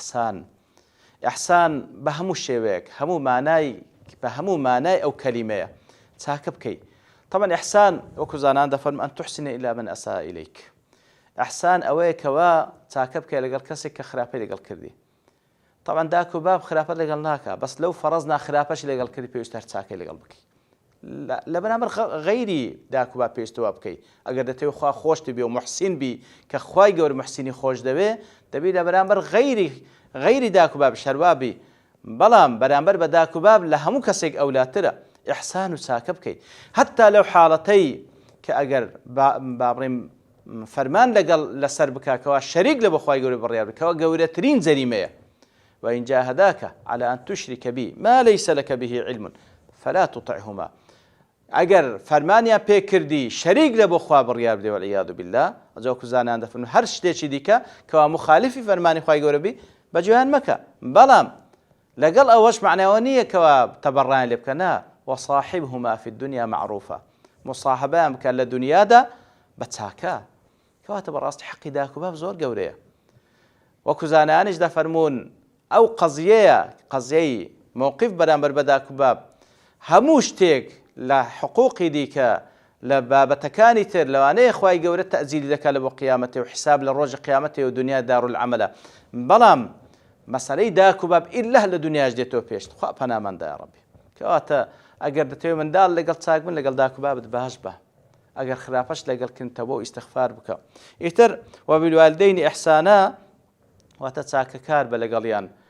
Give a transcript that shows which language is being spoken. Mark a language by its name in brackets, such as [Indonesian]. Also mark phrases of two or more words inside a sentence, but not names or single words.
[Central Kurdish] ئیحسان بە هەموو شێوەیەک بە هەموو مانای ئەو کەلیمەیە چاکە بکەی طبعا ئیحسان وەکو زانان دەفەرمێن [Arabic] ئەن تحسن إلى من أساء إليك [Central Kurdish] ئیحسان ئەوەیە کەوا چاکە بکەی لەگەڵ کەسێک کە خراپەی لەگەڵ کردی طبعا داک و باب خراپەت لەگەڵ ناکە بەس لەو فەرەزنا خراپەش لەگەڵ کردی پێویستە هەر چاکەی لەگەڵ بکەی لە بەرامبەر غەیری داک و باب پێویستەوە بکەی ئەگەر دەتەوێت خوا خۆشت بی و محسین بی کە خوای گەورە محسینی خۆش دەبێت لە بەرامبەر غەیری داک و باب شەروا بی بەڵام بەرامبەر بە داک و باب لە هەموو کەسێک ئەولاترە ئیحسان و چاکە بکەی هەتا لەو حاڵەتەی کە ئەگەر بابڕێم فەرمان لەسەر بکاکەوە شەریک لە بە خوای گەورە بڕیار بکەوە گەورەترین جەریمەیە [Arabic] وإن جاهداك على أن تشرك بي ما ليس لك به علم فلا تطعهما [Central Kurdish] ئەگەر فەرمانیان پێ کردی شەریک لە بۆ خوا بڕیار بدەی [Arabic] والعیاذ بالله [Central Kurdish] ئەجا زانان دەفەرمون هەر شتێکی دیکە کەوا مخالفی فەرمانی خوای گەورە بی بەجێیان مەکە بەڵام لەگەڵ ئەوەش معناوە نییە کەوا تەبەڕیان لێ بکە نا [Arabic] وصاحبهما في الدنيا معروفة [Central Kurdish] مصاحبەیان بکە لە دنیادا بە چاکە کەواتە بەڕاستی حەقی داک و باب زۆر گەورەیە وەکو زانانیش دەفەرمون ئەو قەزیەی موقف بەرامبەر بە داک و باب هەموو شتێک لە حقوقی دیکە لە بابەتەکانی تر لەوانەیە خوای گەورە تەعزیری دەکات لە بۆ قیامەتێ و حساب لە ڕۆژی قیامەتێ و دنیا دارولعەمەلە بەڵام مەسەلەی داک و باب ئیلا لە دنیاش دێتەوە پێش خوا پەناماندا [Arabic] یا ڕەبی [Central Kurdish] کەواتە ئەگەر دەتەوێت منداڵ لەگەڵ چاک بن لەگەڵ داک و بابت باش بە ئەگەر خراپەش لەگەڵ کردنەوە و ئیستیغفار بکە ئیتر [Arabic] وبالوالدین ئیحسانا [Central Kurdish] واتە چاکەکار بە لەگەڵیان